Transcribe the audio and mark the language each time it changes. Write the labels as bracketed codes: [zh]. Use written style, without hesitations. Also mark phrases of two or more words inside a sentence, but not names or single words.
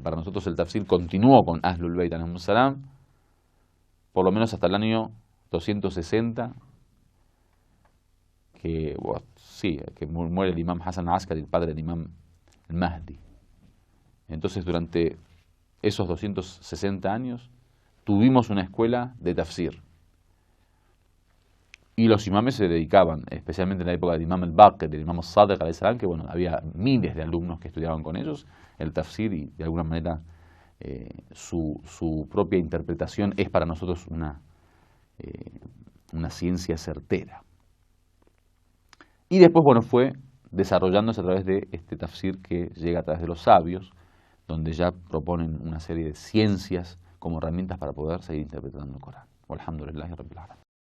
[es] Para nosotros el tafsir continuó con Ahlul Bayt [ar] عليهم السلام, [es] por lo menos hasta el año 260, que muere el imam Hasan al-Askari, el padre del imam al-Mahdi. Entonces durante esos 260 años tuvimos una escuela de tafsir. Y los imames se dedicaban, especialmente en la época del imam al-Baqir, del imam al-Sadiq [ar] عليه السلام, [es] que bueno, había miles de alumnos que estudiaban con ellos el tafsir, y de alguna manera su propia interpretación es para nosotros una ciencia certera. Y después, bueno, fue desarrollándose a través de este tafsir que llega a través de los sabios, donde ya proponen una serie de ciencias como herramientas para poder seguir interpretando el Corán. [ar] والحمد لله رب العالمين.